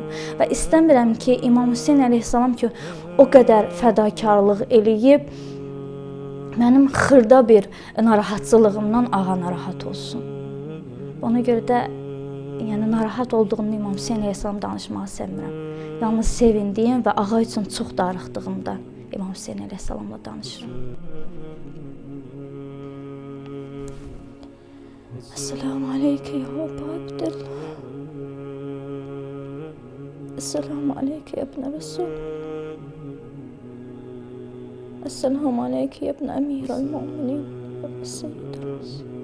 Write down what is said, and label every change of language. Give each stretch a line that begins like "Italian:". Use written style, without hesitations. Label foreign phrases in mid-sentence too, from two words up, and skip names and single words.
Azerbaijani: Və istəmirəm ki, İmam Hüseyn əleyhissalam ki, o qədər fədakarlıq eləyib, mənim xırda bir narahatçılığımdan ağa narahat olsun. Ona görə də yəni narahat olduğumda İmam Hüseyn əleyhissalam danışmağı sevmirəm. Yalnız sevindiyim və ağa üçün çox darıxdığımda İmam Hüseyn əleyhissalamla danışıram.
Arabic: السلام عليك يا أبا عبد الله. السلام عليك يا ابن رسول. السلام عليك يا ابن أمير المؤمنين وسيد الرسل.